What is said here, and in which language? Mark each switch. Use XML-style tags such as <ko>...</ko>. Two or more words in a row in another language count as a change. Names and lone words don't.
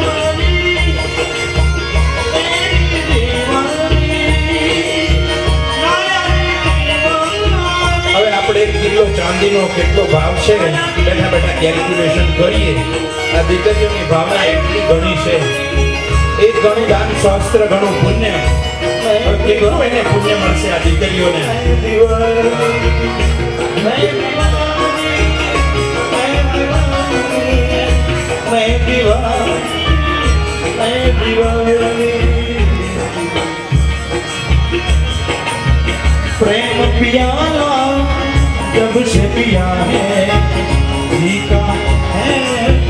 <gu>હવે આપણે 1 કિલો ચાંદીનો કેટલો ભાવ છે બેઠા બેઠા કેલ્ક્યુલેશન કરીએ. આ દીકરીઓની ભાવના એટલી ઘણી છે. એક ઘણું દાન શાસ્ત્ર ઘણું પુણ્ય. કેટલું એને પુણ્ય મળશે આ દીકરીઓને.</gu> <hi>प्रेम पियाला जब से पिया है जी का है.</hi>